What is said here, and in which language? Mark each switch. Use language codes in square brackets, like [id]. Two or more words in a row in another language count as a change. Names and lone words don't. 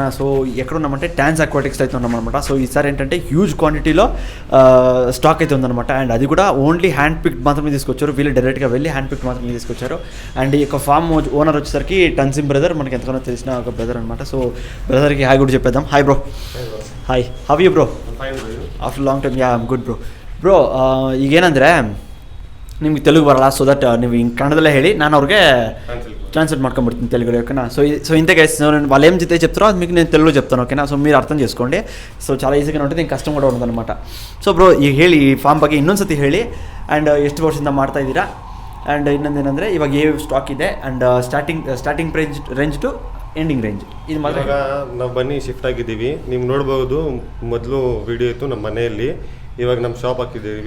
[te] సో ఎక్కడ ఉన్నామంటే TANZ AQUATICS అయితే ఉన్నామన్నమాట. సో ఈసారి ఏంటంటే [en] huge quantity [te] స్టాక్ అయితే ఉందన్నమాట. అండ్ అది కూడా [en] only hand pick [te] మాత్రమే తీసుకొచ్చారు. వీళ్ళు డైరెక్ట్గా వెళ్ళి [en] hand pick [te] మాత్రమే తీసుకొచ్చారు. అండ్ ఈ యొక్క ఫామ్ ఓనర్ వచ్చేసరికి టన్సిమ్ బ్రదర్, మనకి ఎంతగానో తెలిసిన ఒక బ్రదర్ అనమాట. సో బ్రదర్కి హాయ్ కూడా చెప్పేద్దాం. [en] hi bro. Hi, how you bro? After long time. Ya I am good bro. [kn] ಈಗೇನಂದರೆ ನಿಮ್ಗೆ ತೆಲುಗು ಬರಲ್ಲ, [en] so that [kn] ನೀವು ಹಿಂಗೆ ಕನ್ನಡದಲ್ಲೇ ಹೇಳಿ, ನಾನು ಅವ್ರಿಗೆ ట్రాన్స్లేట్ ಮಾಡ್ಕೊಂಬಿಡ್ತೀನಿ [te] తెలుగులో, ఓకేనా. సో ఇంతే గైస్, వాళ్ళు ఏం చెప్తారో అది మీకు నేను తెలుగులో చెప్తాను, ఓకేనా. సో మీరు అర్థం చేసుకోండి. సో చాలా ఈజీగా ఉంటుంది, ఇంక కష్టం కూడా ఉండదన్నమాట. [kn] ಸೊ ಬ್ರೋ ಈಗ ಹೇಳಿ ಈ ಫಾರ್ಮ್ ಬಗ್ಗೆ ಇನ್ನೊಂದು ಸತಿ ಹೇಳಿ. ಆ್ಯಂಡ್ ಎಷ್ಟು ವರ್ಷದಿಂದ ಮಾಡ್ತಾ ಇದ್ದೀರಾ, ಆ್ಯಂಡ್ ಇನ್ನೊಂದು ಏನಂದರೆ ಇವಾಗ ಸ್ಟಾಕ್ ಇದೆ, ಆ್ಯಂಡ್ [en] starting range to ending range [kn] ಇದು ಮಾತ್ರ. ಇವಾಗ ನಾವು ಬನ್ನಿ ಶಿಫ್ಟ್ ಆಗಿದ್ದೀವಿ, ನೀವು ನೋಡ್ಬೋದು. ಮೊದಲು ವಿಡಿಯೋ ಇತ್ತು ನಮ್ಮ ಮನೆಯಲ್ಲಿ, ಇವಾಗ ನಮ್ಮ ಶಾಪ್ ಹಾಕಿದ್ದೀವಿ.